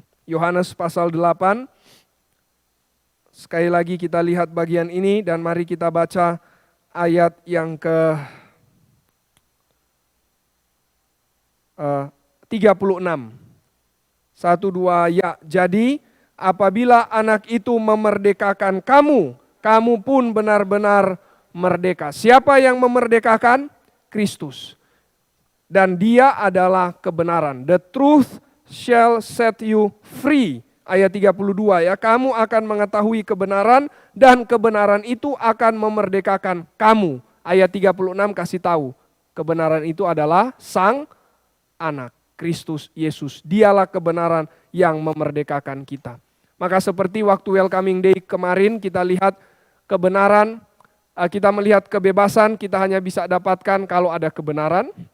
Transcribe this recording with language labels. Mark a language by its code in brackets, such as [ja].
[id] Yohanes pasal 8. Sekali lagi kita lihat bagian ini dan mari kita baca ayat yang ke 36. 1, 2, ya. Jadi apabila anak itu memerdekakan kamu, kamu pun benar-benar merdeka. Siapa yang memerdekakan? Kristus. Dan dia adalah kebenaran. [en] The truth shall set you free. [id] Ayat 32 ya, kamu akan mengetahui kebenaran dan kebenaran itu akan memerdekakan kamu. Ayat 36 kasih tahu, kebenaran itu adalah Sang Anak, Kristus Yesus. Dialah kebenaran yang memerdekakan kita. Maka seperti waktu Welcoming Day kemarin kita lihat kebenaran, kita melihat kebebasan kita hanya bisa dapatkan kalau ada kebenaran.